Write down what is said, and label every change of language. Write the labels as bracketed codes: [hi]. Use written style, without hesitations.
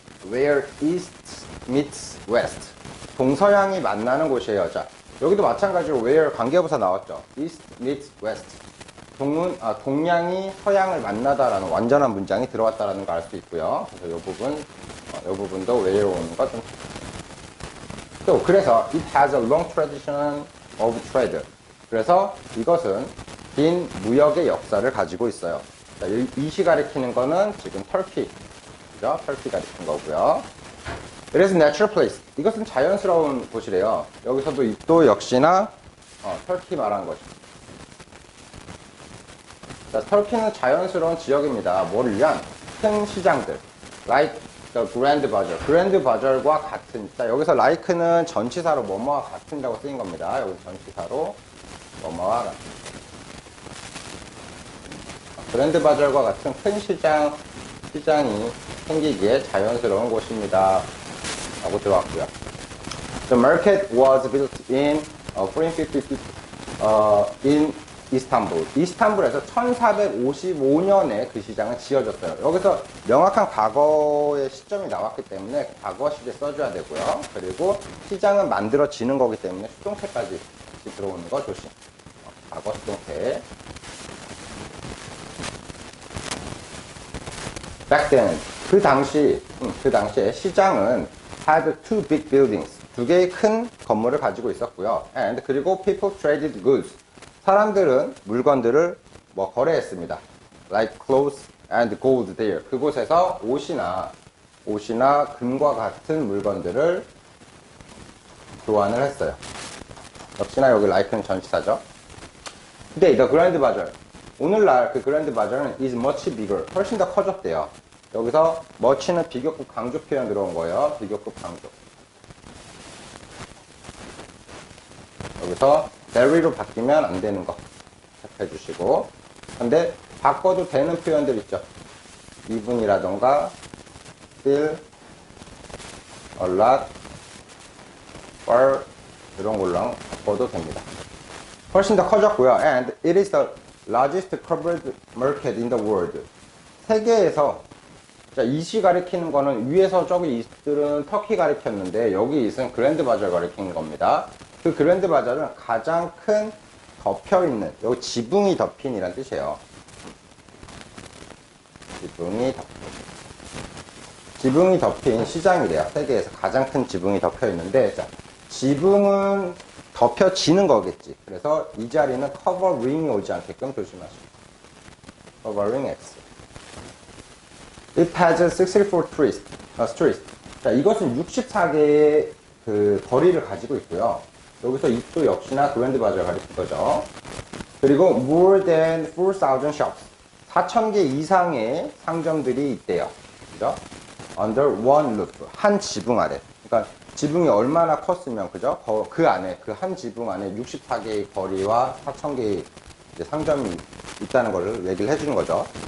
[en] Where East meets West. [ko] 동서양이 만나는 곳이에요. 자, 여기도 마찬가지로 where 관계부사 나왔죠. [en] East meets West. [ko] 동양이 서양을 만나다라는 완전한 문장이 들어왔다라는 걸 알 수 있고요. 그래서 이 부분도 where 오는 거 좀. 또 그래서 [en] it has a long tradition of trade. [ko] 그래서 이것은 긴 무역의 역사를 가지고 있어요. 자, 이 시 가리키는 거는 지금 터키, 그죠? 터키 가리킨 거고요. [en] It is a natural place. [ko] 이것은 자연스러운 곳이래요. 여기서도 또 역시나 터키 말한 거죠. 자, 터키는 자연스러운 지역입니다. 뭐를 위한? 큰 시장들. [en] Like the Grand Bazaar. [ko] Grand Bazaar과 같은. 자, 여기서 like는 전치사로 뭐뭐와 같은이라고 쓰인 겁니다. 여기 전치사로 뭐뭐와 같은. 그랜드 바자ar과 같은 큰 시장이 생기기에 자연스러운 곳입니다. 라고 들어왔고요. [en] The market was built in 1450 in 이스탄불. [ko] 이스탄불에서 1455년에 그 시장은 지어졌어요. 여기서 명확한 과거의 시점이 나왔기 때문에 과거 시제 써줘야 되고요. 그리고 시장은 만들어지는 거기 때문에 수동태까지 들어오는 거 조심. 과거 수동태. [en] Back then, [ko] 그 당시에 시장은 [en] had two big buildings, [ko] 두 개의 큰 건물을 가지고 있었고요. And 그리고 [en] people traded goods, [ko] 사람들은 물건들을 거래했습니다. [en] Like clothes and gold there. [ko] 그곳에서 옷이나 금과 같은 물건들을 교환을 했어요. 역시나 여기 like는 전치사죠. [en] Today, the Grand Bazaar. [ko] 오늘날 그 그랜드 바자ar는 [en] is much bigger. [ko] 훨씬 더 커졌대요. 여기서 much는 비교급 강조 표현 들어온 거예요. 비교급 강조. 여기서 very로 바뀌면 안 되는 거 체크해 주시고. 근데 바꿔도 되는 표현들 있죠. even이라던가 still, a lot, far 이런 걸로 바꿔도 됩니다. 훨씬 더 커졌고요. [en] And it is the largest covered market in the world. [ko] 세계에서, 자, 이시 가리키는 거는 위에서 저기 이스들은 터키 가리켰는데 여기 이스는 그랜드 바자ar 가리키는 겁니다. 그 그랜드 바자ar은 가장 큰 덮여있는, 여기 지붕이 덮인이란 뜻이에요. 지붕이 덮인 시장이래요. 세계에서 가장 큰 지붕이 덮여있는데, 자, 지붕은 덮여지는 거겠지. 그래서 이 자리는 covering이 오지 않게끔 조심하시고. [en] covering X. It has 64 streets. [ko] 자, 이것은 64개의 그 거리를 가지고 있고요. 여기서 이또 역시나 그랜드 바자ar 가리킬 거죠. [en] 그리고 more than 4,000 shops. [ko] 4,000개 이상의 상점들이 있대요. 그죠? [en] Under one roof. [ko] 한 지붕 아래. 그러니까 지붕이 얼마나 컸으면, 그죠? 그 안에, 그 한 지붕 안에 64개의 거리와 4,000개의 상점이 있다는 걸 얘기를 해주는 거죠.